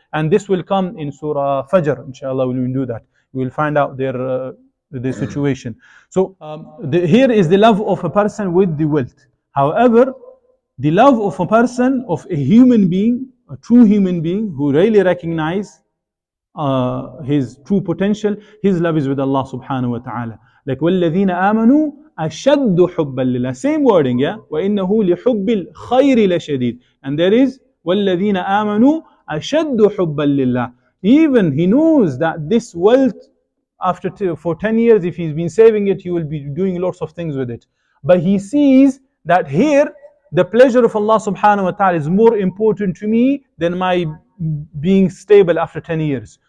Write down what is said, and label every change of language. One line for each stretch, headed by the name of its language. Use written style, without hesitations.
English: And this will come in Surah Fajr. Inshallah, we will do that. We will find out their situation. So here is the love of a person with the wealth. However, the love of a person, of a human being, a true human being who really recognizes his true potential, his love is with Allah subhanahu wa ta'ala. Like
Arabic: وَالَّذِينَ آمَنُوا أَشَدُّ حُبًّا لِلَّهِ.
English: Same wording, yeah?
Arabic: وَإِنَّهُ لِحُبِّ الْخَيْرِ لَشَدِيدٌ.
English: And there is
Arabic: وَالَّذِينَ آمَنُوا أَشَدُّ حُبًّا لِلَّهِ.
English: Even he knows that this wealth, for 10 years, if he's been saving it, he will be doing lots of things with it. But he sees that here, the pleasure of Allah subhanahu wa ta'ala is more important to me than my being stable after 10 years.